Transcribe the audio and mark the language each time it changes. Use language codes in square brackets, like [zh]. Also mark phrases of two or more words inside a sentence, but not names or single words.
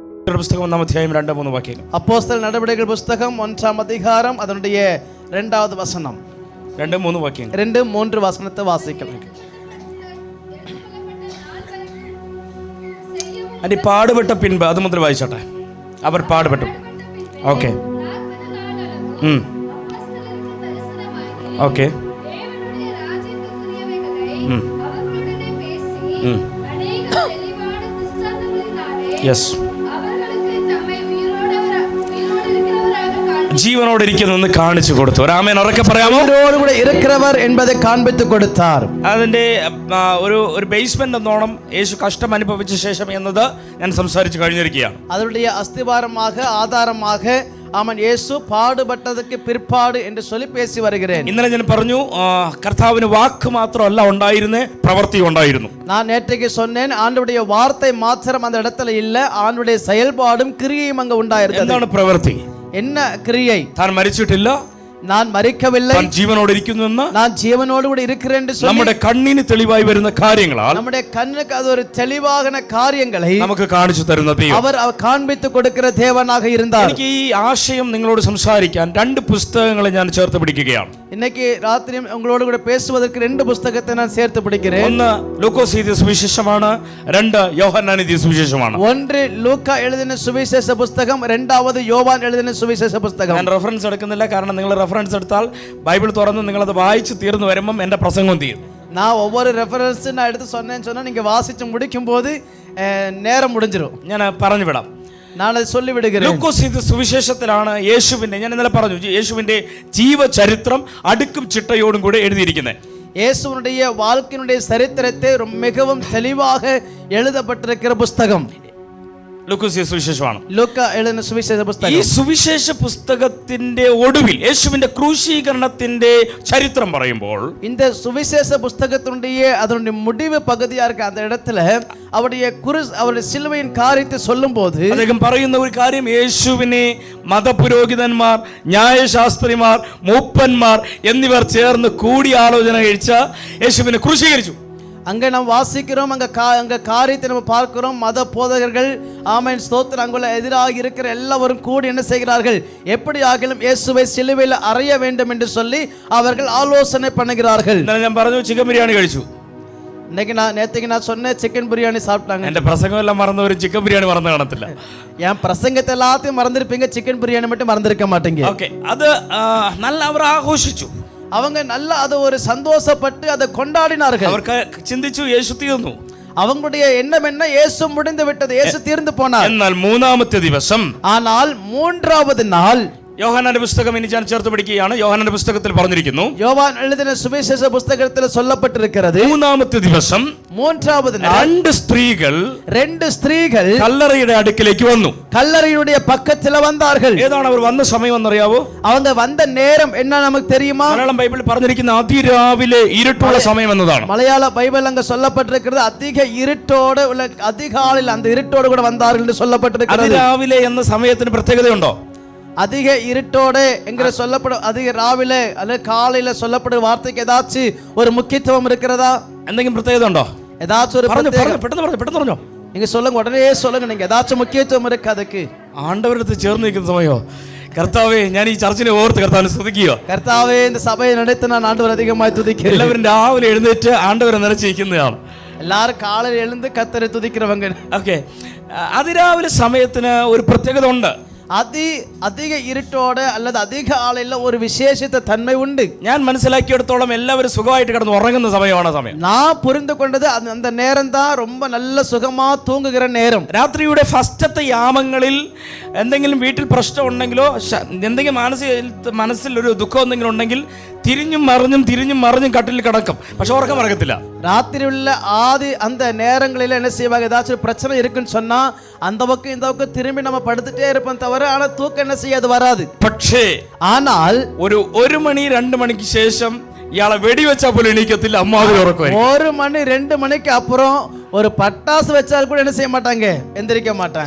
[ml] പ്രവൃത്തിയുടെ പുസ്തകം 1-ാം അധ്യായം 2-3 വാക്യങ്ങൾ. [ta] அப்போஸ்தலர் நடபடிகள் புஸ்தகம் 1-ஆம் அதிகாரம் அதனுடைய 2வது வசனம். [ml] 2-3 വാക്യങ്ങൾ. [ta] 2-3 வசனத்தை வாசிக்கலாம். [ml] അനി പാടുപെട്ട പിൻപ് അത് മുതൽ വായിച്ചോട്ടെ. അവർ പാടുപെട്ടു. [en] okay okay yes. [ml] ജീവനോട് ഇരിക്കുന്നെന്ന് കാണിച്ചു കൊടുത്തു. ഒരു ആമേൻ ഉറക്കെ പറയാമോ? ജീവനോടുകൂടെ ഇരിക്കുന്നവർ என்பதை കാണിച്ചു കൊടുത്താർ. അതിന്റെ ഒരു ബേസ്മെന്റ് എന്നോണം യേശു കഷ്ടം അനുഭവിച്ച ശേഷം എന്നത് ഞാൻ സംസാരിച്ചു കഴിഞ്ഞിരിക്കുകയാണ്. [ta] அதனுடைய அஸ்திவாரமாக ஆதாரமாக அவன் இயேசு பாடுபட்டதற்கு பிற்பாடு என்று சொல்லி பேசி வருகிறேன். [ml] ഇന്നലെ ഞാൻ പറഞ്ഞു കർത്താവിന് വാക്ക് മാത്രമല്ല ഉണ്ടായിരുന്നേ, പ്രവൃത്തി ഉണ്ടായിരുന്നു. [ta] நான் நேற்றைக்கு சொன்னேன், ஆண்டவருடைய வார்த்தை மாத்திரம் அந்த இடத்துல இல்ல, ஆண்டவருடைய செயல்பாடும் கிரியையும் அங்க ഉണ്ടായിരുന്നത്. [ml] എന്താണ് പ്രവൃത്തി? [ta] என்ன கிரியை? [ml] താൻ മരിച്ചിട്ടില്ല, [ta] நான் மரிக்கவில்லை, [ml] താൻ ജീവനോട് ഇരിക്കുന്നു, [ta] நான் [ml] ജീവനോട് കൂടി [ta] இருக்கிறேன் என்று சொல்லி [ml] നമ്മുടെ കണ്ണിന് തെളിവായി വരുന്ന കാര്യങ്ങളാൽ [ta] நம்முடைய கண்ணுக்கு அது ஒரு தெளிவான காரியங்களை [ml] നമുക്ക് കാണിച്ചു തരുന്ന ദൈവം, [ta] அவர் காண்பித்து கொடுக்கிற தேவனாக இருந்தார். [ml] എനിക്ക് ഈ ആശയം നിങ്ങളോട് സംസാരിക്കാൻ 2 പുസ്തകങ്ങളെ ഞാൻ ചേർത്ത് പിടിക്കുകയാണ്. [ta] இன்னைக்கு ராத்திரி உங்களோடு கூட பேசுவதற்கு 2 புத்தகத்தை நான் சேர்த்து பிடிக்கிறேன். [ml] ഒന്ന് ലൂക്കോസ് എഴുതിയ സുവിശേഷമാണ്, 2 യോഹന്നാൻ എഴുതിയ സുവിശേഷമാണ്. [ta] ஒன்று லூக்கா எழுதின சுவிசேஷ புத்தகம், 2வது யோவான் எழுதின சுவிசேஷ புத்தகம். [ml] ഞാൻ റെഫറൻസ് എടുക്കുന്നില്ല, കാരണം നിങ്ങൾ റെഫറൻസ് എടുത്താൽ ബൈബിൾ തുറന്ന് നിങ്ങളത് വായിച്ച് തീർന്നു വരുമ്പം എൻ്റെ പ്രസംഗം തീരും. [ta] நான் ஒவ்வொரு ரெஃபரன்ஸ் நான் எடுத்து சொன்னேன்னு சொன்னா நீங்க வாசிச்சு முடிக்கும் போது நேரம் முடிஞ்சிடும். [ml] ഞാൻ പറഞ്ഞു വിടാം. [ta] நான் அதை சொல்லி விடுகிறேன். [ml] ലൂക്കോസ് എഴുതിയ സുവിശേഷത്തിലാണ് യേശുവിന്റെ, ഞാൻ ഇന്നലെ പറഞ്ഞു, യേശുവിന്റെ ജീവചരിത്രം അടുക്കും ചിട്ടയോടും കൂടെ എഴുതിയിരിക്കുന്നത്. [ta] இயேசுவினுடைய வாழ்க்கையினுடைய சரித்திரத்தை மிகவும் தெளிவாக எழுதப்பட்டிருக்கிற புத்தகம் [ml] ലൂക്കോസ് സുവിശേഷമാണ്. [ta] லூக்கா எழுதின சுவிசேஷ [ml] ഈ [ta] புத்தகம். [ml] സുവിശേഷ പുസ്തകത്തിന്റെ ഒടുവിൽ യേശുവിന്റെ ക്രൂശീകരണത്തിന്റെ ചരിത്രം പറയുമ്പോൾ, [ta] இந்த சுவிசேஷ புத்தகத்தினுடைய அதனுடைய முடிவு பகுதியா இருக்க அந்த இடத்துல அவருடைய சிலுவையின் காரியத்தை சொல்லும் போது [ml] അദ്ദേഹം പറയുന്ന ഒരു കാര്യം, യേശുവിനെ മതപുരോഹിതന്മാർ, ന്യായശാസ്ത്രിമാർ, മൂപ്പന്മാർ എന്നിവർ ചേർന്ന് കൂടിയാലോചന കഴിച്ച യേശുവിനെ ക്രൂശീകരിച്ചു. [ta] அங்க நாம் வாசிக்கிறோம், அங்க காரியத்தை நம்ம பார்க்கிறோம். மத போதகர்கள், ஆமென் ஸ்தோத்திரம், அங்குள்ள எதிராக இருக்கிற எல்லாரும் கூடி என்ன செய்கிறார்கள், எப்படி ஆகிலும் இயேசுவை சிலுவையில் அறைய வேண்டும் என்று சொல்லி அவர்கள் ஆலோசனை பண்ணுகிறார்கள். [ml] ഞാൻ പറഞ്ഞു ചിക്കൻ ബിരിയാണി കഴിച്ചു. [ta] நேற்றுக்கு நான் சொன்னேன் சிக்கன் பிரியாணி சாப்பிட்டாங்க. [ml] എന്റെ പ്രസംഗം എല്ലാം മറന്നവർ ചിക്കൻ ബിരിയാണി മറന്നു കാണത്തില്ല. [ta] என் பிரசங்கத்தை எல்லாத்தையும் மறந்துருப்பீங்க, சிக்கன் பிரியாணி மட்டும் மறந்துருக்க மாட்டீங்க. [ml] ഓക്കെ, അത് നല്ല അവർ ആഘോഷിച്ചു. [ta] அவங்க நல்லா அதை ஒரு சந்தோஷப்பட்டு அதை கொண்டாடினார்கள். [ml] അവർക്ക് ചിന്തിച്ചു യേശു തീർന്നു. [ta] அவங்களுடைய எண்ணம் என்ன, இயேசு முடிந்து விட்டது, இயேசு தீர்ந்து போனார். [ml] എന്നാൽ 3ാമത്തെ ദിവസം, [ta] ஆனால் 3வது நாள், [ml] യോഹന്നാന്റെ പുസ്തകം ഇനി ഞാൻ ചേർത്ത് പിടിക്കുകയാണ്. യോഹന്നാന്റെ പുസ്തകത്തിൽ പറഞ്ഞിരിക്കുന്നു, [ta] யோவான் எழுதின சுவிசேஷ புத்தகத்தில் சொல்லப்பட்டிருக்கிறது, [ml] 3ാമത്തെ ദിവസം [ta] 3வது நாள் [ml] 2 സ്ത്രീകൾ കല്ലറയുടെ അടുക്കിലേക്ക് വന്നു. [ta] கல்லறையுடைய பக்கத்துல வந்தார்கள். [ml] ഏതാണ് അവർ വന്ന സമയം എന്നറിയാവോ? [ta] அவங்க வந்த நேரம் என்ன நமக்கு தெரியுமா? [ml] മലയാളം ബൈബിളിൽ പറഞ്ഞിരിക്കുന്ന അതിരാവിലെ ഇരുട്ടുള്ള സമയം എന്നതാണ്. [ta] மலையாள பைபிள் அங்க சொல்லப்பட்டிருக்கிறது அதிக இருட்டோடு உள்ள, அதிகாலையில் அந்த இருட்டோடு கூட வந்தார்கள் என்று சொல்லப்பட்டிருக்கிறது. [ml] അതിരാവിലെ എന്ന സമയത്തിന് പ്രത്യേകതയുണ്ടോ? [ta] அதிக இருட்டோடு என்கிற சொல்லப்படும் அதிக ராவிலே அல்லது காலையில சொல்லப்படும் வார்த்தைக்கு ஏதாச்சும் ஒரு முக்கியத்துவம் இருக்கிறதா? [ml] എന്തെങ്കിലും പ്രത്യേകത ഉണ്ടോ? [ta] ஏதாச்சும் ஒரு [ml] പെട്ടെന്ന് പറഞ്ഞോ. [ta] நீங்க சொல்லுங்க, உடனே சொல்லுங்க, நீங்க ஏதாச்சும் முக்கியத்துவம் இருக்கு அதுக்கு? [ml] ആണ്ടവരടുത്ത് ചേർന്ന് നിൽക്കുന്ന സമയോ, കർത്താവേ ഞാൻ ഈ ചർച്ചിനെ ഓർത്ത് കർത്താവിനെ സ്തുതിക്കുകയോ. [ta] கர்த்தாவே இந்த சபையை நடத்தி நான் ஆண்டவர் அதிகமாய் துதிக்கிறேன். [ml] എല്ലാവരും രാവിലെ എഴുന്നേറ്റ് ആണ്ടവരെ നിറച്ചിരിക്കുന്നതാണ്. [ta] எல்லாரும் காலையில் எழுந்து கர்த்தரை துதிக்கிறவங்க. [ml] ഓക്കെ, അതിരാവിലെ സമയത്തിന് ഒരു പ്രത്യേകത ഉണ്ട്. [ta] அதிக இருட்டோடு அல்லது அதிக ஆலையில ஒரு விசேஷித்த தன்மை உண்டு. [ml] ഞാൻ മനസ്സിലാക്കിയെടുത്തോളം എല്ലാവരും സുഖമായിട്ട് കിടന്ന് ഉറങ്ങുന്ന സമയമാണ് സമയം. [ta] நான் புரிந்து கொண்டது அந்த நேரம் தான் ரொம்ப நல்ல சுகமா தூங்குகிற நேரம். [ml] രാത്രിയുടെ ഫസ്റ്റത്തെ യാമങ്ങളിൽ എന്തെങ്കിലും വീട്ടിൽ പ്രശ്നം ഉണ്ടെങ്കിലോ, എന്തെങ്കിലും മനസ്സിൽ ഒരു ദുഃഖം എന്തെങ്കിലും ഉണ്ടെങ്കിൽ തിരിഞ്ഞും മറിഞ്ഞും കട്ടിൽ കിടക്കും, പക്ഷെ ഉറക്കം മറക്കത്തില്ല. [ta] ராத்திரி உள்ள அந்த நேரங்களில் என்ன செய்வாங்க, ஏதாச்சும் பிரச்சனை இருக்குன்னு சொன்னா அந்த பக்கம் இந்த பக்கம் திரும்பி நம்ம படுத்துட்டே இருப்போம் தவிர ஆனா தூக்கம் என்ன செய்யாது, வராது. [ml] പക്ഷേ [ta] ஆனால் [ml] ഒരു 1 മണി 2 മണിക്ക് ശേഷം ഇയാളെ വെടിവെച്ചാൽ പോലും എണീക്കത്തില്ല, അമ്മാതിരി ഉറക്കമായി. [ta] 1 മണി 2 மணிக்கு அப்புறம் ஒரு பட்டாசு வச்சால் கூட என்ன செய்ய மாட்டாங்க, எந்திரிக்க മാட்டாங்க.